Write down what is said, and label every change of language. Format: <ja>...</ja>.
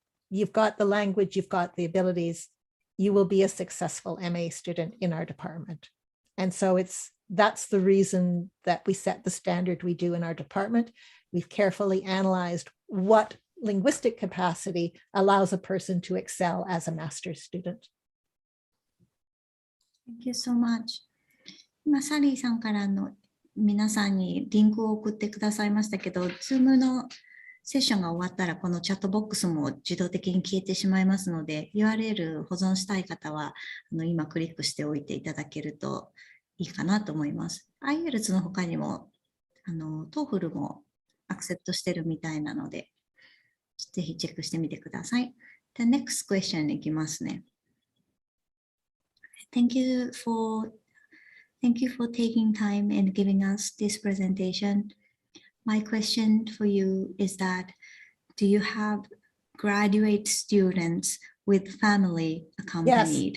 <en>You've got the language, you've got the abilities, you will be a successful MA student in our department. And so that's the reason that we set the standard we do in our department. We've carefully analyzed what linguistic capacity allows a person to excel as a master's student. Thank you so much.</en> <ja>今、サリーさんから皆さんにリンクを送ってくださいましたけど、Zoom のセッションが終わったらこのチャットボックスも自動的に消えてしまいますので、URL 保存したい方は今クリックしておいていただけるといいかなと思います。 IELTS の他にもTOEFL もアクセプトしてるみたいなので、ぜひチェックしてみてください。</ja> <en>The next question</en> <ja>いきますね。</ja> <en>Thank you for taking time and giving us this presentation. My question for you is that, do you have graduate students with family accompanied?</en>